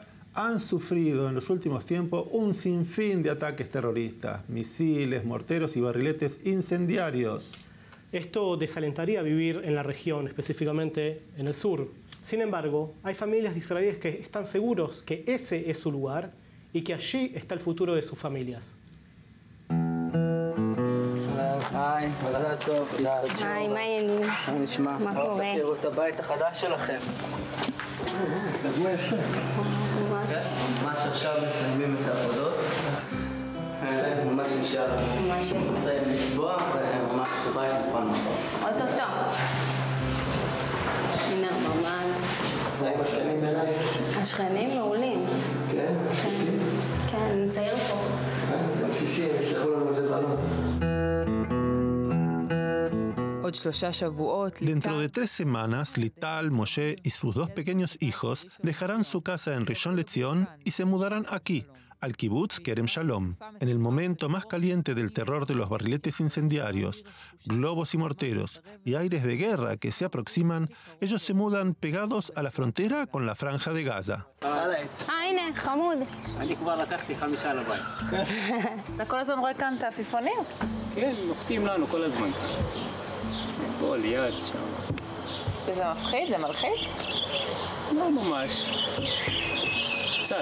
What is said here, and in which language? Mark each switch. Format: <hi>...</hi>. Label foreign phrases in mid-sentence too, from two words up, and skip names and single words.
<es>Han sufrido en los últimos tiempos un sinfín de ataques terroristas, misiles, morteros y barriletes incendiarios. Esto desalentaría vivir en la región, específicamente en el sur. Sin embargo, hay familias de israelíes que están seguros que ese es su lugar y que allí está el futuro de sus familias.</es> <he>היי, מזל טוב. היי, מה העניינים? מה נשמע? מה קורה? תכירו את הבית החדש שלכם. ממש עכשיו מסיימים את העבודות. ממש נשאר נסיים לצבוע וממש הבית מוכן מחר. אוטוטו. הנה הממן. עם השכנים אליי? השכנים מעולים. כן? כן, נצייר פה. גם שישי, ישלחו לנו את זה בנות.</he> <es>Dentro de 3 semanas, Lital, Moshe y sus 2 pequeños hijos dejarán su casa en Rishon LeZion y se mudarán aquí, al kibutz Kerem Shalom. En el momento más caliente del terror de los barriletes incendiarios, globos y morteros y aires de guerra que se aproximan, ellos se mudan pegados a la frontera con la franja de Gaza.</es> <he>הנה, חמוד. אני כבר לקחתי 5 לבית. אתה כל הזמן רואה כאן את העפיפונים? כן, נוחתים לנו כל הזמן. פה ליד, שם. וזה מפחיד? זה מלחיץ? לא ממש. קצת.</he>